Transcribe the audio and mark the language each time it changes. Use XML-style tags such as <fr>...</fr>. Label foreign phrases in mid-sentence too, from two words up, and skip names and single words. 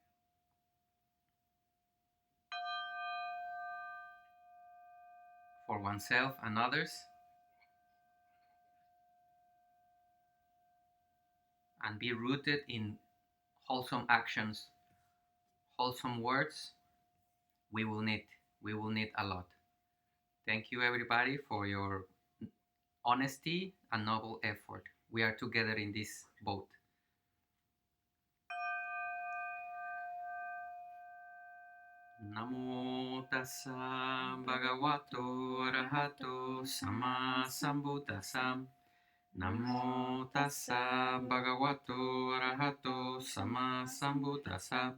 <en>for oneself and others, and be rooted in wholesome actions, wholesome words. We will need a lot. Thank you everybody for your honesty and noble effort. We are together in this boat.</en> <pi>Namo tassa bhagavato arahato sama sambuddhassa. Namo tassa bhagavato arahato sama sambuddhassa.</pi>